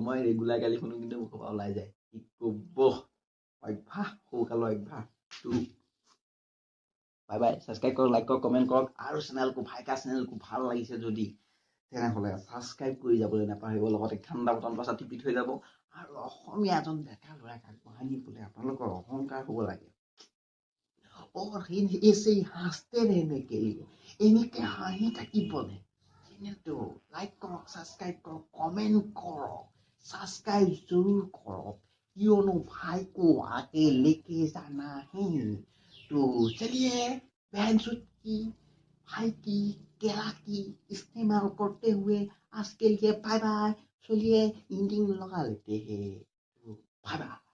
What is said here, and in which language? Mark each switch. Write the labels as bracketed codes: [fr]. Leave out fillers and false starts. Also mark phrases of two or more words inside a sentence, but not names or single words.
[as] মই ৰেগুলাৰ গালি শুনো, কিন্তু মুখৰ পৰা ওলাই যায়, কি ক'ব, অভ্যাস, সৰুকালৰ অভ্যাস। তো [en] bye bye, [as] ছাবস্ক্ৰাইব কৰক, লাইক কৰক, কমেণ্ট কৰক, আৰু চেনেলটো ভাইকা চেনেলটো ভাল লাগিছে যদি তেনেহ'লে ছাবস্ক্ৰাইব কৰি যাবলৈ নাপাহৰিব, লগতে ঠাণ্ডা বটন পাছত টিপি থৈ যাব। আৰু অসমীয়া এজন ডেকা ল'ৰাক আগবঢ়াই নিবলৈ আপোনালোকৰ অহংকাৰ হ'ব লাগে। [hi] और ऐसे ही हंसते रहने के लिए [as] এনেকে হাঁহি থাকিবলে কিন্তু লাইক কৰক, ছাবস্ক্ৰাইব কৰক, কমেণ্ট কৰক, ছাবস্ক্ৰাইব জৰুৰ কৰক, কিয়নো ভাই [hi] को आगे लेके जाना है। तो चलिए बहनचोद की, भाई की, केला की इस्तेमाल करते हुए आज के लिए [en] bye bye. [hi] चलिए इंडिंग लगा लेते हैं, [en] bye bye.